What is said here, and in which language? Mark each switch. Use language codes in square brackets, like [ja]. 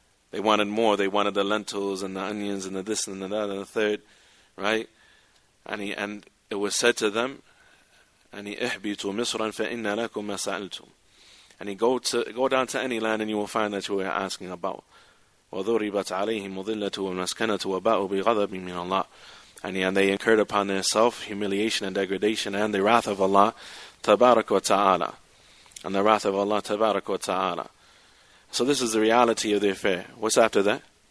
[en] They wanted more. They wanted the lentils and the onions and the this and the that and the third, right? And it was said to them, [ar] اهبطوا مصرا فإن لكم ما سألتم. [en] And go down to any land and you will find that you are asking about. [ar] وضربت عليهم الذلة والمسكنة وباءوا بغضب من الله. [en] And they incurred upon themselves humiliation and degradation and the wrath of Allah Tabarak wa Ta'ala. And the wrath of Allah Tabarak wa Ta'ala. So this is the reality of the affair. What's after that?